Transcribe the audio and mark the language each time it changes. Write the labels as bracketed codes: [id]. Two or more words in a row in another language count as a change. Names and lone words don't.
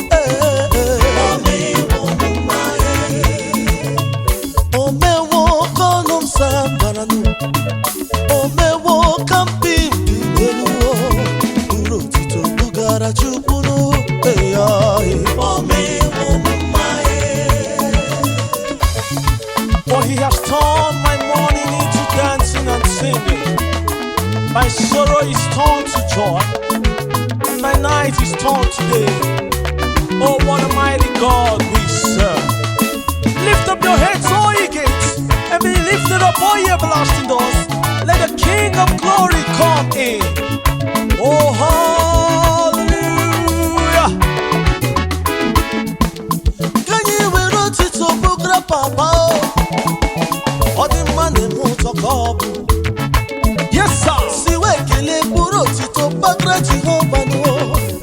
[ig] Eh, eh, eh. O mewo m mma, eh. O mewo ka ọnụ m sambara, oh. O mewo ka mbi dị n'elu, oh. Buru otuto bugara Chukwu, oh. Eh, ah, eh. O mewo m mma, eh. [en] For he has turned my mourning into dancing and singing. My sorrow is turned to joy, and my night is turned to day. Oh, what a mighty God we serve. Lift up your heads, O ye gates, and be lifted up, O ye everlasting doors. Let the King of glory come in. Oh, hallelujah. [ig] Ka anyị were otuto bụgara Papa, oh. Ọ dị mma na-eme ụtọ ka ọ bụ. [en] Yes, sir. [ig] Si wee kelee mkpụrụ otuto gbagara Jehova n'ụwa.